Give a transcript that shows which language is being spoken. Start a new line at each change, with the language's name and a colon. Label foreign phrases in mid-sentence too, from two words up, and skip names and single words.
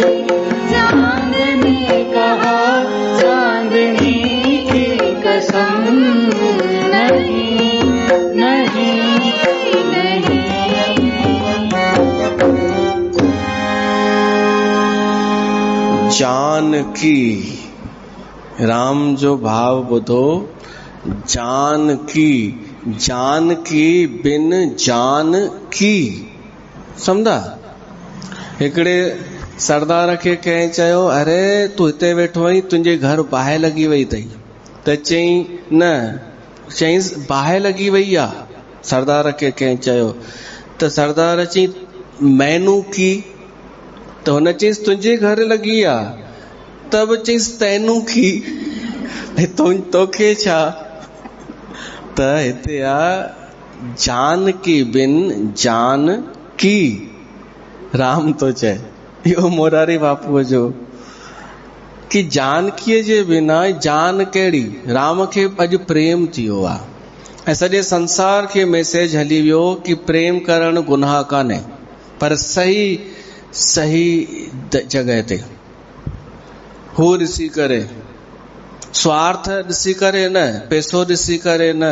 Hindi: चांद ने कहा चांदनी की कसम नहीं, नहीं, नहीं।
Sindhi: जानकी, राम जो भाव ॿुधो, जानकी, जानकी बिन जान की, सम्झा। हिकिड़े सरदार खे कंहिं चयो, अरे तूं हिते वेठो आहीं, तुंहिंजे घर बाहि लॻी वई अथई। त चई न, चईंसि बाहि लॻी वई आहे। सरदार खे कंहिं चयो त सरदार चई
Punjabi: ਮੈਨੂੰ ਕੀ,
Sindhi: त हुन चईंसि तुंहिंजे घर लॻी आहे। त बि चईंसि
Punjabi: ਤੈਨੂੰ ਕੀ,
Sindhi: तोखे छा। त हिते आहे जान की बिन जान की, राम तो चए। इहो मोरारी बापूअ जो कि जानकीअ जे बिना जान कहिड़ी। राम खे अॼु प्रेम थी वियो आहे ऐं सॼे संसार खे मैसेज हली वियो कि प्रेम करणु गुनाह कान्हे, पर सही सही जॻह ते। हू ॾिसी करे स्वार्थ ॾिसी करे न, पैसो ॾिसी करे न।